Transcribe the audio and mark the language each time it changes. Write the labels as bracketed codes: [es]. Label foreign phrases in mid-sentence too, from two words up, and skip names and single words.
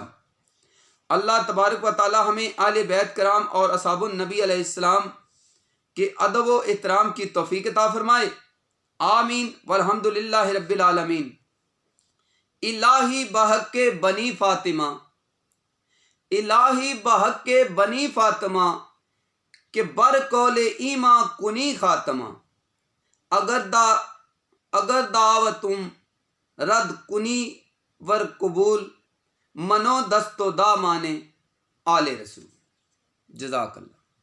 [ur] اللہ تبارک و تعالی ہمیں آل بیت کرام اور [ar] اصحاب النبی علیہ السلام [ur] کے ادب و احترام کی توفیق عطا فرمائے، آمین [ar] والحمد للہ رب العالمین۔ [fa] الہی بحق کے بنی فاطمہ، الہی بحق کے بنی فاطمہ کہ بر قول ایماں کنی خاتمہ، اگر دعوتم رد کنی ور قبول منو دست و دا مانے آل رسول۔ [ar] جزاک اللہ۔